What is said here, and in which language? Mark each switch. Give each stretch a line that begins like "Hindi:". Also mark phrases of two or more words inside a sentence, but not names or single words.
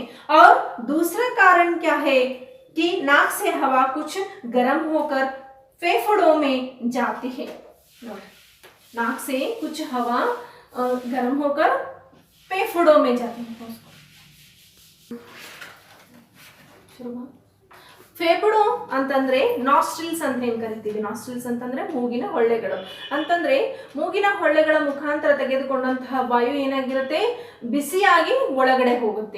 Hindi: और दूसरा कारण क्या है कि नाक से हवा कुछ गर्म होकर फेफड़ों में जाती है. नाक से कुछ हवा गर्म होकर फेफड़ों में जाती है.
Kannada: ಫೇಫಡು ಅಂತಂದ್ರೆ ನಾಸ್ಟ್ರಿಲ್ಸ್ ಅಂತ ಏನ್ ಕರಿತೀವಿ. ನಾಸ್ಟ್ರಿಲ್ಸ್ ಅಂತಂದ್ರೆ ಮೂಗಿನ ಹೊಳ್ಳೆಗಳು ಅಂತಂದ್ರೆ ಮೂಗಿನ ಹೊಳ್ಳೆಗಳ ಮುಖಾಂತರ ತೆಗೆದುಕೊಂಡಂತಹ ವಾಯು ಏನಾಗಿರುತ್ತೆ, ಬಿಸಿಯಾಗಿ ಒಳಗಡೆ ಹೋಗುತ್ತೆ.